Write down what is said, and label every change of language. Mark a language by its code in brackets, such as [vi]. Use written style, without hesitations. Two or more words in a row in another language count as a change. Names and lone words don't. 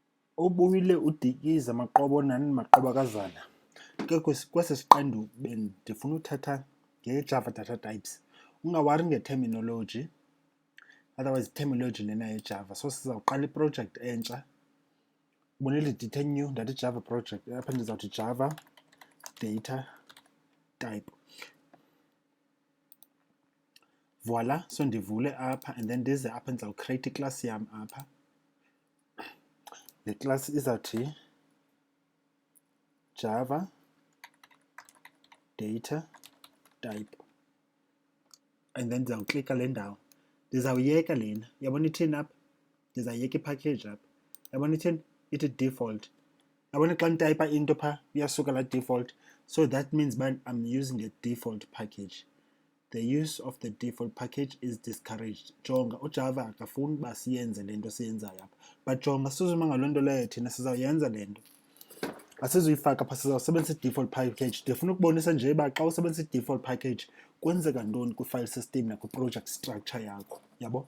[xh] Ubuyile udikiza maqobo nani maqobakazana. Ke kwesi siqendu bendifuna uthatha nge-Java data types. Ungawari nge-terminology, otherwise terminology lena ye-Java. So sizawuqala i-project entsha. Ubonile edithe new ndathi Java project. Apha ndizawuthi Java data type. Voila, so ndivule apha and then ndize apha ndizawucreate iclass yam apha. Le class izawuthi Java data type and then ndizawuklika le ndawo. Ndizawuyeka lena. Yabona ithini apha? Ndizawuyeka ipackage apha. Yabona ithini? Ithi default. Yabona xa ntypa into pha iyasuka la default. [en] So that means I'm using a default package. The use of the default package is discouraged. [xh] Jonga uJava akafuni uba siyenze le nto siyenzayo apha. But jonga sizuma ngaloo nto leyo thina sizawuyenza le nto. Asizuyifaka pha sizawusebenzisa i- [en] default package. [xh] Ndifuna ukubonisa nje uba xa usebenzisa i- [en] default package [xh] kwenzeka ntoni kwi- [en] file system [xh] nakwi- [en] project structure [xh] yakho. Yabo?